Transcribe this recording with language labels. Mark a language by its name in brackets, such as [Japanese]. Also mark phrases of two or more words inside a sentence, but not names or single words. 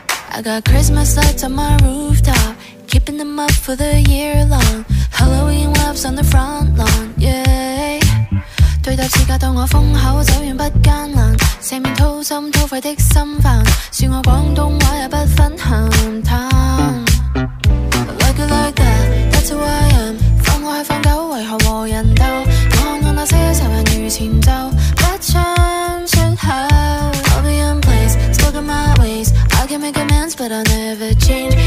[English] I got Christmas lights on my rooftop, keeping them up for the year long. Halloween loves on the front lawn, yeah. [Cantonese] 對答似教到我封口，走遠不艱難，四面掏心掏肺的心煩，恕我廣東話也不分鹹淡。 [English] Like it like that, that's who I am。 [Cantonese] 放我去放狗，為何和人鬥？我看那些仇人如前奏，不唱出口。 [English] I'll be in place, stuck in my ways. I can make amends, but I'll never change.